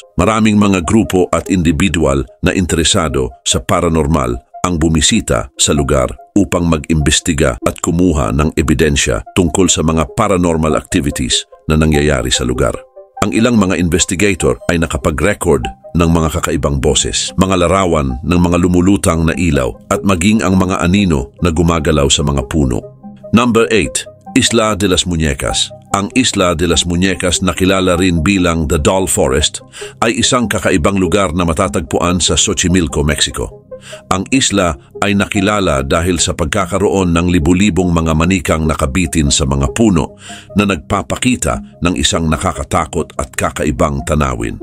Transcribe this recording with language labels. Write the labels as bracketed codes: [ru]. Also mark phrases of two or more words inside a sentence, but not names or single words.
[tl] Maraming mga grupo at individual na interesado sa paranormal ang bumisita sa lugar upang mag-imbestiga at kumuha ng ebidensya tungkol sa mga [en] paranormal activities [tl] na nangyayari sa lugar. Ang ilang mga investigator ay nakapag-record ng mga kakaibang boses, mga larawan ng mga lumulutang na ilaw at maging ang mga anino na gumagalaw sa mga puno. Number 8. Isla de las Muñecas. Ang Isla de las Muñecas na kilala rin bilang The Doll Forest ay isang kakaibang lugar na matatagpuan sa Xochimilco, Mexico. Ang isla ay nakilala dahil sa pagkakaroon ng libu-libong mga manikang nakabitin sa mga puno na nagpapakita ng isang nakakatakot at kakaibang tanawin.